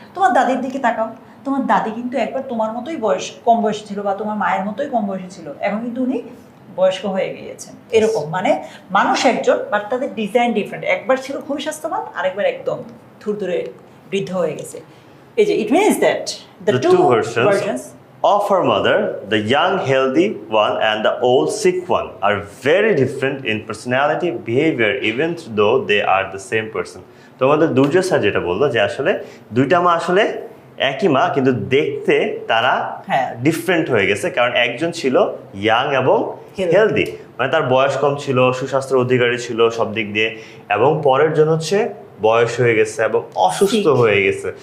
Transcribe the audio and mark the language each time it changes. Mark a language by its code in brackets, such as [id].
[bn] তোমার দাদির দিকে তাকাও, তোমার দাদি কিন্তু একবার তোমার মতোই কম বয়সী ছিল, বা তোমার মায়ের মতোই কম বয়সী ছিল, এখন কিন্তু উনি বয়স্ক হয়ে গিয়েছেন। এরকম মানে মানুষ একজন, বাট তাদের ডিজাইন ডিফারেন্ট। একবার ছিল খুবই স্বাস্থ্যবান, আরেকবার একদম থুরথুরে বৃদ্ধ হয়ে গেছে। এই যে, [en] it means that the two versions of her mother, the young healthy one and the old sick one, are very different in personality, behavior, even though they are the same person. [bn] তোমাদের দুর্জয় sir যেটা বললো যে আসলে দুইটা মা আসলে একই মা, কিন্তু দেখতে তারা ডিফারেন্ট হয়ে গেছে, কারণ একজন ছিল ইয়াং এবং হেলদি, মানে তার বয়স কম ছিল, সুস্বাস্থ্যের অধিকারী ছিল সব দিক দিয়ে, এবং পরের জন হচ্ছে বয়স হয়ে গেছে এবং অসুস্থ হয়ে গেছে।